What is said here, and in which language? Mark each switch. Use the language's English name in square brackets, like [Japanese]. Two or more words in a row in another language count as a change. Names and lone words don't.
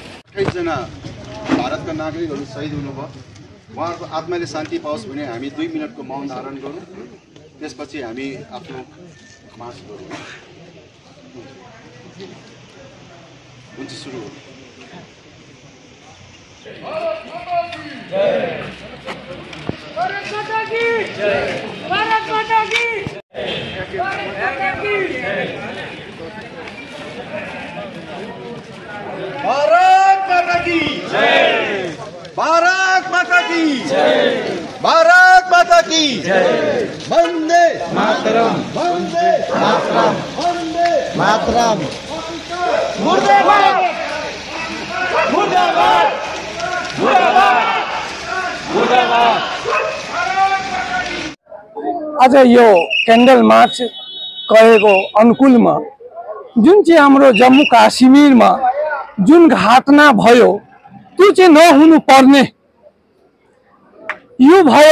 [Nepali] 28 जना भारतका नागरिकहरू शहीद हुनुभयो। उहाँहरूको आत्माले शान्ति पाओस् भने हामी 2 मिनटको मौन धारण गरौँ। त्यसपछि हामी आफ्नो मार्च गरौँ। हुन्छ, सुरु हो। [Hindi] भारत माता की जय। भारत माता की भारत माता की जय। भारत माता की जय। भारत माता की जय। [Sanskrit] वंदे मातरम। वंदे मातरम। वंदे मातरम। [Hindi] मुर्दाबाद मुर्दाबाद मुर्दाबाद मुर्दाबाद। [Nepali] आज यो [English] candle march [Nepali] गरेको अनुकूलमा जुन चाहिँ हाम्रो जम्मू काश्मीरमा जुन घटना भयो त्यो चाहिँ नहुनु पर्ने यो भयो।